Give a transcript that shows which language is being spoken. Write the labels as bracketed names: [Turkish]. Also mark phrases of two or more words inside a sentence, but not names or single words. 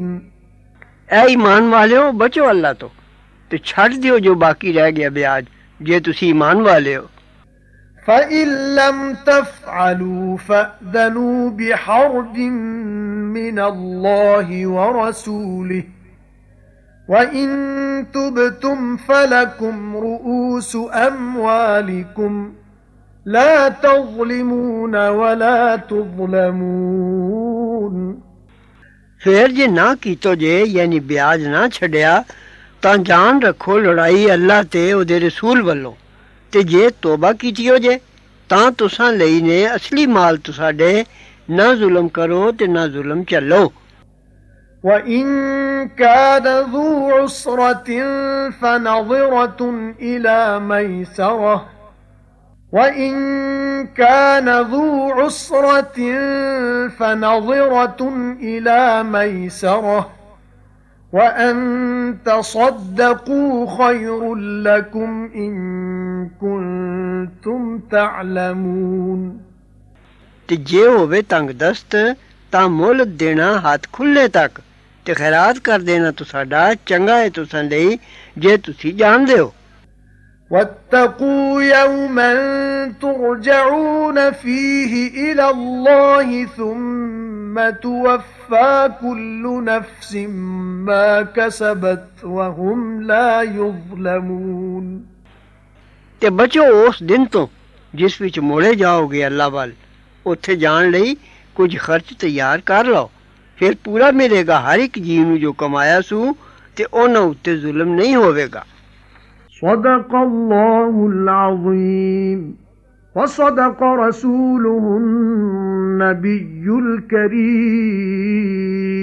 [Punjabi] اے ایمان والےو بچو اللہ تو تے چھڑ دیو جو باقی رہ گیا بیاج جے تسی ایمان والے ہو [Arabic] فَإِن لَّمْ تَفْعَلُوا فَأْذَنُوا بِحَرْبٍ مِّنَ اللَّهِ وَرَسُولِهِ وَإِن تُبْتُمْ فَلَكُمْ رُءُوسُ أَمْوَالِكُمْ لَا تَظْلِمُونَ وَلَا تُظْلَمُونَ [Punjabi] ਫਿਰ ਜੇ ਨਾ ਕੀਤੋ ਜੇ ਯਾਨੀ ਵਿਆਜ ਨਾ ਛੱਡਿਆ ਤਾਂ ਜਾਣ ਰੱਖੋ ਲੜਾਈ ਅੱਲਾ ਤੇ ਉਹਦੇ ਰਸੂਲ ਵੱਲੋਂ ਤੇ ਜੇ ਤੋਬਾ ਕੀਤੀਓ ਜੇ ਤਾਂ ਤੁਸਾਂ ਲਈ ਨੇ ਅਸਲੀ ਮਾਲ ਤੁਹਾਡੇ ਨਾ ਜ਼ੁਲਮ ਕਰੋ ਤੇ ਨਾ ਜ਼ੁਲਮ ਚੱਲੋ [Arabic] وَإِن كَانَ ذُو عُسْرَةٍ فَنَظِرَةٌ إِلَى مَيْسَرَةٍ وَإِن كَانَ ذُو عُسْرَةٍ فَنَظِرَةٌ إِلَى مَيْسَرَةٍ وَأَن تَصَدَّقُوا خَيْرٌ لَّكُمْ إِن كُنتُمْ تَعْلَمُونَ [Punjabi] ਤੇ ਜੇ ਹੋਵੇ ਤੰਗ ਦਸਤ ਤਾਂ ਮੁੱਲ ਦੇਣਾ ਹੱਥ ਖੁੱਲੇ ਤੱਕ ਤੇ ਖੈਰਾਤ ਕਰ ਦੇਣਾ ਤੁਹਾਡਾ ਚੰਗਾ ਹੈ ਤੁਸਾਂ ਲਈ ਜੇ ਤੁਸੀਂ ਜਾਣਦੇ ਹੋ [Arabic] وَاتَّقُوا يَوْمًا تُرْجَعُونَ فِيهِ إِلَى اللَّهِ ثُمَّ تُوَفَّى كُلُّ نَفْسٍ مَا كَسَبَتْ وَهُمْ لَا يُظْلَمُونَ [Punjabi] ਤੇ ਬਚੋ ਉਸ ਦਿਨ ਤੋਂ ਜਿਸ ਵਿੱਚ ਮੋੜੇ ਜਾਓਗੇ ਅੱਲਾ ਵੱਲ ਉੱਥੇ ਜਾਣ ਲਈ ਕੁਝ ਖਰਚ ਤਿਆਰ ਕਰ ਲਓ ਫਿਰ ਪੂਰਾ ਮਿਲੇਗਾ ਹਰ ਇੱਕ ਜੀਵ ਨੂੰ ਜੋ ਕਮਾਇਆ ਸੂ ਤੇ ਉਹਨਾਂ ਉੱਤੇ ਜ਼ੁਲਮ ਨਹੀਂ ਹੋਵੇਗਾ [Arabic] صدق الله العظيم وصدق رسوله النبي الكريم